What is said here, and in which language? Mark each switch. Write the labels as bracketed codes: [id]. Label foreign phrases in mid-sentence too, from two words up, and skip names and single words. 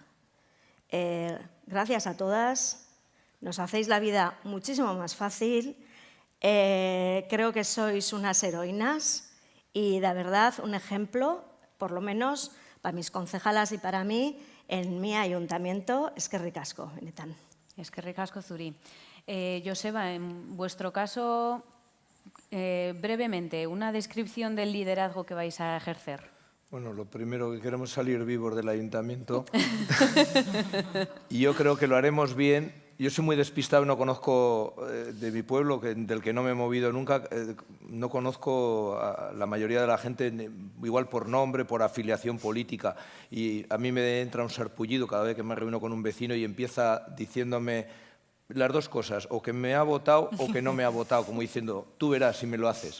[es] Gracias a todas, nos hacéis la vida muchísimo más fácil, creo que sois unas heroínas y de verdad un ejemplo, por lo menos para mis concejalas y para mí, en mi ayuntamiento, [eu] eskerrik asko, benetan. Eskerrik asko zuri. Joseba, [es] en vuestro caso, brevemente, una descripción del liderazgo que vais a ejercer. Bueno, lo primero que queremos salir vivos del ayuntamiento y yo creo que lo haremos bien. Yo soy muy despistado, no conozco de mi pueblo, del que no me he movido nunca, no conozco a la mayoría de la gente, igual por nombre, por afiliación política, y a mí me entra un sarpullido cada vez que me reúno con un vecino y empieza diciéndome las dos cosas, o que me ha votado o que no me ha votado, como diciendo, tú verás si me lo haces.